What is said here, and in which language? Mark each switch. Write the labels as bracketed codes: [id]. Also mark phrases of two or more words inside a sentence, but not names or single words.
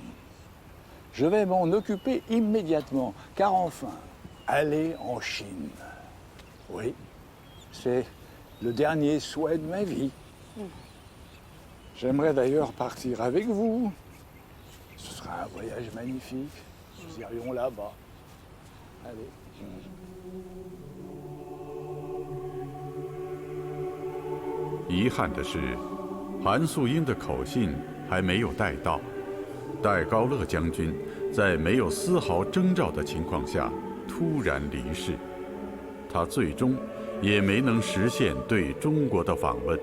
[fr] Je vais m'en occuper immédiatement, car enfin, aller en Chine. Oui, c'est le dernier souhait de ma vie. J'aimerais d'ailleurs partir avec vous. Ce sera un voyage magnifique. Nous irions là-bas. Allez. [zh] 遗憾的是，韩素英的口信还没有带到。戴高乐将军在没有丝毫征兆的情况下突然离世，他最终也没能实现对中国的访问。